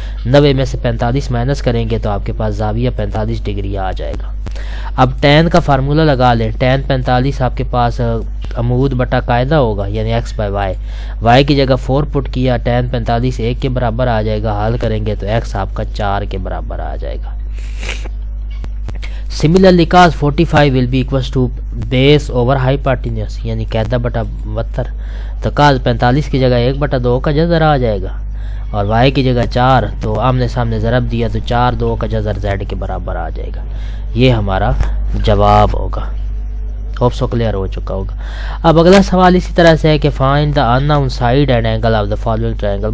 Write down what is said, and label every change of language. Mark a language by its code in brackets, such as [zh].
[ur] 90 میں سے 45 مائنس کریں گے تو آپ کے پاس زاویہ 45 ڈگری آ جائے گا. اب ٹین کا فارمولہ لگا لیں. ٹین 45 آپ کے پاس عمود بٹا قاعدہ ہوگا یعنی ایکس بائی وائی. وائی کی جگہ 4 پٹ کیا, ٹین 45 1 کے برابر آ جائے گا. حل کریں گے تو ایکس آپ کا 4 کے برابر آ جائے گا. [en] Similarly, cos 45 will be equals to base over hypotenuse [ur] یعنی قاعدہ بٹا وتر. تو cos 45 کی جگہ 1/2 کا جذر آ جائے گا, اور y کی جگہ 4, تو آمنے سامنے ضرب دیا تو 4 2 کا جذر z کے برابر آ جائے گا. یہ ہمارا جواب ہوگا. ہوپ سو کلیئر ہو چکا ہوگا. اب اگلا سوال اسی طرح سے ہے کہ [en] Find the unknown side and angle of the following triangle.